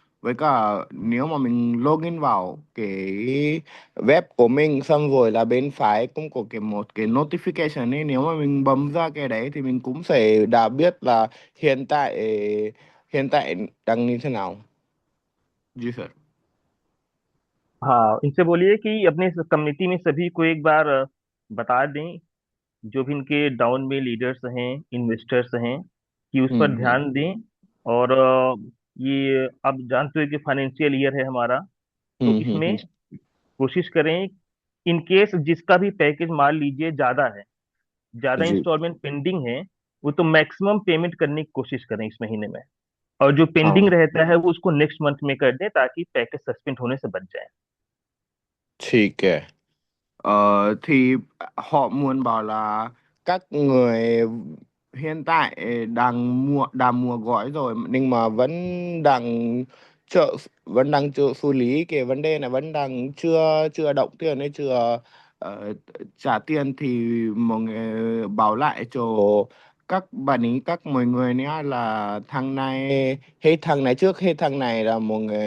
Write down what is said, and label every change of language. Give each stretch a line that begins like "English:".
Vietnamese: Với cả nếu mà mình login vào cái web của mình xong rồi là bên phải cũng có một cái notification ấy, nếu mà mình bấm ra cái đấy thì mình cũng sẽ đã biết là hiện tại đang như thế nào।
Hindi: जी sir. हाँ, इनसे बोलिए कि अपने community में सभी को एक बार बता दें, जो भी इनके डाउन में लीडर्स हैं, इन्वेस्टर्स हैं, कि उस पर हम्म ध्यान दें। और ये आप जानते हो कि फाइनेंशियल ईयर है हमारा, तो इसमें कोशिश करें, इन केस जिसका भी पैकेज मान लीजिए ज्यादा है, ज्यादा जी इंस्टॉलमेंट पेंडिंग है, वो तो मैक्सिमम पेमेंट करने की कोशिश करें इस महीने में। और जो पेंडिंग हाँ रहता है वो उसको नेक्स्ट मंथ में कर दें, ताकि पैकेज सस्पेंड होने से बच जाए। ठीक है।
Vietnamese: Thì họ muốn bảo là các người hiện tại đang mua gói rồi nhưng mà đang chờ chưa xử lý cái vấn đề này, vẫn đang chưa chưa động tiền hay chưa trả tiền, thì mọi người bảo lại cho các bạn ý, mọi người nhá, là thằng này trước hết thằng này là mọi